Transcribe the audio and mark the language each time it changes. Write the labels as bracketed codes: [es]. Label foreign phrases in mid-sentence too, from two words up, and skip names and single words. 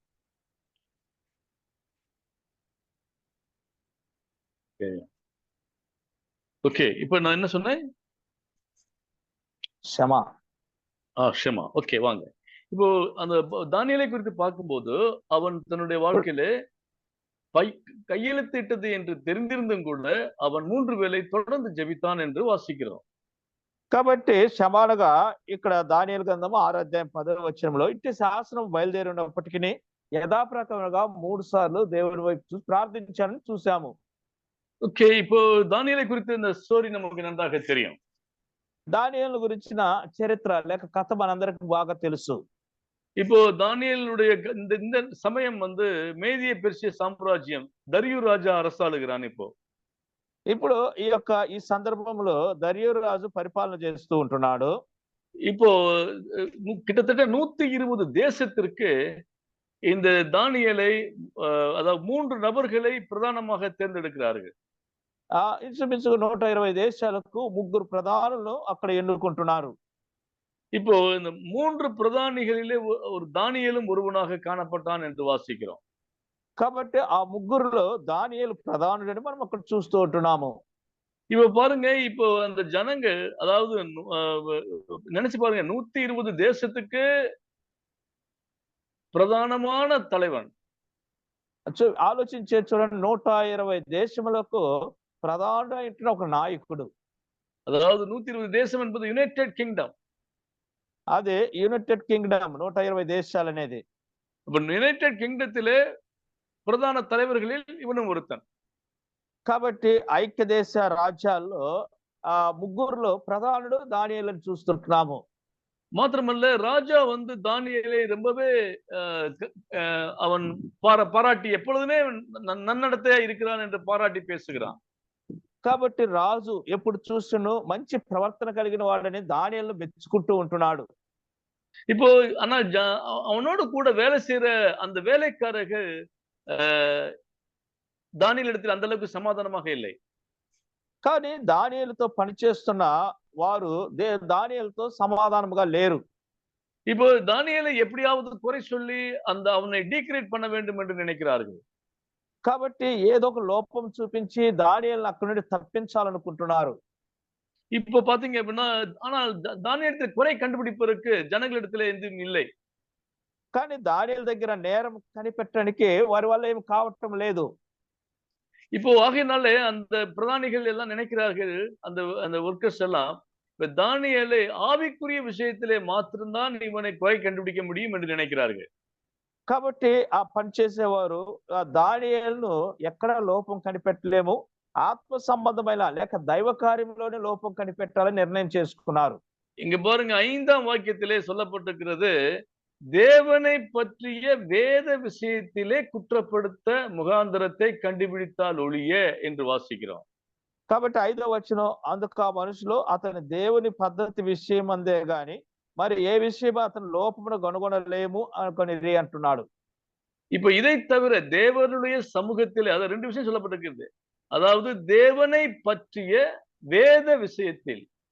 [ta] ஓகே, இப்போ நான் என்ன சொன்னேன்? ஷமா. ஷமா. ஓகே, வாங்க. இப்போ அந்த தானியேலை குறித்து பார்க்கும்போது அவன் தன்னுடைய வாழ்க்கையில கையெழுத்திட்டது என்று தெரிந்திருந்தும் கூட அவன் 3 வேளை தொடர்ந்து ஜெபித்தான் என்று వాసిக்கிறோம். [te] కాబట్టి క్షమానగా ఇక్కడ దానియేలు గ్రంథము 6వ అధ్యాయం 10వ వచనంలో ఇట్టి శాసనం బయలుదేరి ఉన్నప్పటికీ యథాప్రకారంగా 3 సార్లు దేవుడి వైపు చూసి ప్రార్థించాలని చూసాము. ఓకే, [ta] இப்போ தானியேலை குறித்த இந்த ஸ்டோரி நமக்கு நன்றாக தெரியும். [te] దానియేలు గురించిన చరిత్ర లేక కథ మనందరికి బాగా తెలుసు. [ta] இப்போ தானியேலுடைய இந்த சமயம் மேதிய பெர்சிய சாம்ராஜ்யம் தரியு ராஜா அரசாளுகிறான். [te] ఇప్పుడు ఈ సందర్భంలో దరియు రాజు పరిపాలన చేస్తూ ఉంటున్నాడు. [ta] இப்போ கிட்டத்தட்ட 120 தேசத்திற்கு இந்த தானியேலை அதாவது 3 நபர்களை பிரதானமாக தேர்ந்தெடுக்கிறார்கள். [te] ఇంచుమించుగా 120 దేశాలకు 3 ప్రధానులను అక్కడ ఎన్నుకుంటున్నారు. [ta] இப்போ இந்த 3 பிரதானிகளிலே ஒரு தானியேலும் ஒருவனாக காணப்பட்டான் என்று வாசிக்கிறோம். [te] కాబట్టి ఆ ముగ్గురులో దానియేలు ప్రధానుడని మనం అక్కడ చూస్తూ ఉంటున్నాము. [ta] இப்ப பாருங்க, இப்போ அந்த ஜனங்க, அதாவது நினைச்சு பாருங்க, 120 தேசத்துக்கு பிரதானமான தலைவன். [te] ఆలోచించే చూడండి, 120 దేశములకు ప్రధానమైన ఒక నాయకుడు. [ta] அதாவது 120 தேசம் என்பது யுனைடெட் கிங்டம். [te] అదే యునైటెడ్ కింగ్డమ్ 120 దేశాలు అనేది. [ta] இப்ப யுனைடெட் கிங்டத்திலே ప్రధాన தலைவர்களில் இவன் ஒருத்தன். [te] కాబట్టి ఐక్య దేశ రాజ్యాల్లో ముగ్గురులో ప్రధానుడు దానియేలుని చూస్తున్నాము. [ta] மாத்திரமல்ல, ராஜா தானியேலை ரொம்பவே அவன் பாராட்டி எப்பொழுதுமே நன்னடத்தையா இருக்கிறான் என்று பாராட்டி பேசுகிறான். [te] కాబట్టి రాజు ఎప్పుడు చూస్తును మంచి ప్రవర్తన కలిగిన వాడని దానియేలును మెచ్చుకుంటూ ఉంటున్నాడు. [ta] இப்போ ஆனா அவனோடு கூட வேலை செய்யற அந்த வேலைக்காரர்கள் దానియేలు இடத்தில் அந்த அளவுக்கு సమాధానமாக இல்லை. [te] కానీ దానియేలుతో పనిచేస్తున్న వారు దానియేలుతో సమాధానముగా లేరు. [ta] இப்போ தானியேலை எப்படியாவது குறை சொல்லி அவனை டீக்ரேட் பண்ண வேண்டும் என்று நினைக்கிறார்கள். [te] కాబట్టి ఏదో ఒక లోపం చూపించి దానియేలును అక్కడి నుండి తప్పించాలనుకుంటున్నారు. [ta] இப்போ பாத்தீங்க அப்படின்னா, ஆனால் தானியேலுக்கு குறை கண்டுபிடிப்பதற்கு ஜனங்களிடத்துல எதுவும் இல்லை. [te] కానీ దానియేలు దగ్గర నేరం కనిపెట్టడానికి వారి వల్ల ఏం కావటం లేదు. [ta] இப்போ ஆகையினாலே அந்த பிரதானிகள் எல்லாம் நினைக்கிறார்கள், அந்த ஒர்க்கர்ஸ் எல்லாம், தானியேலை ஆவிக்குரிய விஷயத்திலே மாத்திரம்தான் இவனை குறை கண்டுபிடிக்க முடியும் என்று நினைக்கிறார்கள். [te] కాబట్టి ఆ పని చేసేవారు దానియేలును ఎక్కడ లోపం కనిపెట్టలేము, ఆత్మ సంబంధమైన లేక దైవ కార్యంలోనే లోపం కనిపెట్టాలని నిర్ణయం చేసుకున్నారు. [ta] இங்க பாருங்க, 5ஆம் வாக்கியத்திலே சொல்லப்பட்டிருக்கிறது, தேவனை பற்றிய வேத விஷயத்திலே குற்றப்படுத்த முகாந்தரத்தை கண்டுபிடித்தால் ஒழிய என்று வாசிக்கிறோம். కాబట్టి 5వ వచనం, అందుకు ఆ మనుషులు అతని దేవుని పద్ధతి విషయం అందే గాని మరి ఏ విషయం అతని లోపమును కనుగొనలేము అనుకొని అంటున్నాడు. இப்ப இதை தவிர தேவனுடைய சமூகத்திலே அதாவது 2 விஷயம் சொல்லப்பட்டிருக்கிறது. அதாவது தேவனை பற்றிய வேத விஷயத்தில்